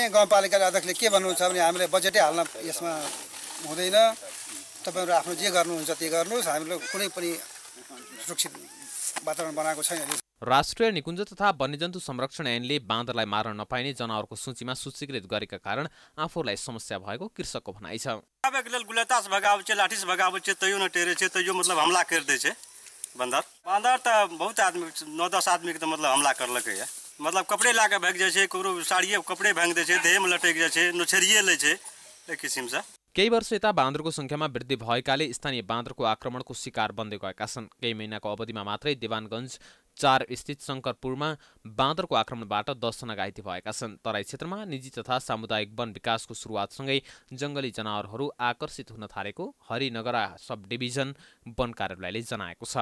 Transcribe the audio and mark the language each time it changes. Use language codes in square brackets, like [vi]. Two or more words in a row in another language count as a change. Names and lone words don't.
[ne] गाउँपालिका अध्यक्षले के भन्नुहुन्छ भने हामीले बजेटै हाल्न यसमा हुँदैन, तपाईँहरू आफ्नो जे गर्नुहुन्छ त्यही गर्नुहोस्, हामीले कुनै पनि सुरक्षित वातावरण बनाएको छैन। राष्ट्रिय निकुञ्ज तथा वन्यजन्तु संरक्षण ऐनले बाँदरलाई मार्न नपाइने जनावरको सूचीमा सूचीकृत गरेका कारण आफूलाई समस्या भएको कृषकको भनाइ छ। [mai] गुलेतास भगावे छे, लाठीस भगावे छे, तैयो न टेरे छे, तैयो मतलब हमला कर दे छे बंदर। बांदर त बहुत आदमी 9-10 आदमी के त मतलब हमला करलकै है। मतलब कपड़े ला के भाग जाय छे, ककरो साड़िए कपड़े भांग दे छे, देह में लटक जाय छे, नोछरिए लै छे, एक किसिम से। [ne] केही वर्ष यता बाँदरको संख्यामा वृद्धि भएकाले स्थानीय बाँदरको आक्रमणको शिकार बन्दै गएका छन्। केही महिनाको अवधिमा मात्रै देवानगञ्ज 4 स्थित शङ्करपुरमा बाँदरको आक्रमणबाट 10 जना घाइते भएका छन्। तराई क्षेत्रमा निजी तथा सामुदायिक वन विकासको सुरुवातसँगै जङ्गली जनावरहरू आकर्षित हुन थालेको हरिनगरा सब डिभिजन वन कार्यालयले जनाएको छ।